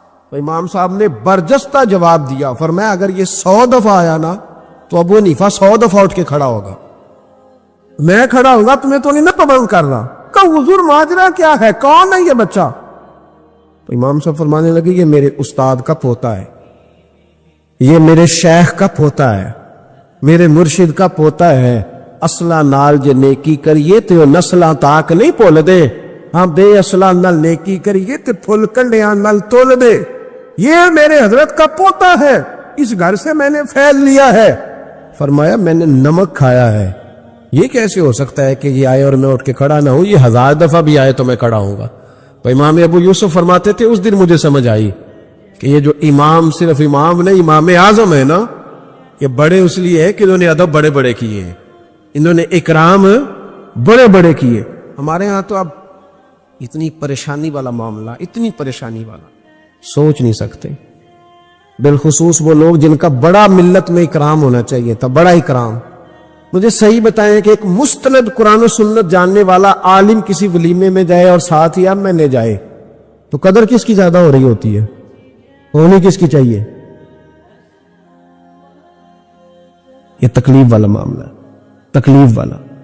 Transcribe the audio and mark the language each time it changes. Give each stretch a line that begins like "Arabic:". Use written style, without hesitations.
Urdu: تو امام صاحب نے برجستہ جواب دیا, فرمایا اگر یہ 100 دفعہ آیا نا تو ابو حنیفہ 100 دفعہ اٹھ کے کھڑا ہوگا, میں کھڑا ہوں گا, تمہیں تو نہیں نا پابند کر رہا. کہ حضور ماجرا کیا ہے, کون ہے یہ بچہ؟ تو امام صاحب فرمانے لگے یہ میرے استاد کا پوتا ہے, یہ میرے شیخ کا پوتا ہے, میرے مرشد کا پوتا ہے.
Punjabi: اصلہ نال جے نیکی کریے تو نسلاں تاک نہیں پھول دے, ہاں بے اصلہ نال نیکی کریے تو پھول کنڈیاں نال تول دے.
Urdu: یہ میرے حضرت کا پوتا ہے, اس گھر سے میں نے فیض لیا ہے. فرمایا میں نے نمک کھایا ہے, یہ کیسے ہو سکتا ہے کہ یہ آئے اور میں اٹھ کے کھڑا نہ ہوں, یہ 1000 دفعہ بھی آئے تو میں کھڑا ہوں گا. تو امام ابو یوسف فرماتے تھے اس دن مجھے سمجھ آئی کہ یہ جو امام صرف امام نہیں, امام اعظم ہے نا, یہ بڑے اس لیے ہے کہ انہوں نے ادب بڑے بڑے کیے ہیں, انہوں نے اکرام بڑے بڑے کیے. ہمارے ہاں تو اب اتنی پریشانی والا معاملہ, اتنی پریشانی والا سوچ نہیں سکتے. بالخصوص وہ لوگ جن کا بڑا ملت میں اکرام ہونا چاہیے تھا, بڑا اکرام. مجھے صحیح بتائیں کہ ایک مستند قرآن و سنت جاننے والا عالم کسی ولیمے میں جائے اور ساتھ ہی اب میں نے جائے تو قدر کس کی زیادہ ہو رہی ہوتی ہے, ہونی کس کی چاہیے؟ یہ تکلیف والا معاملہ ہے, تکلیف والا.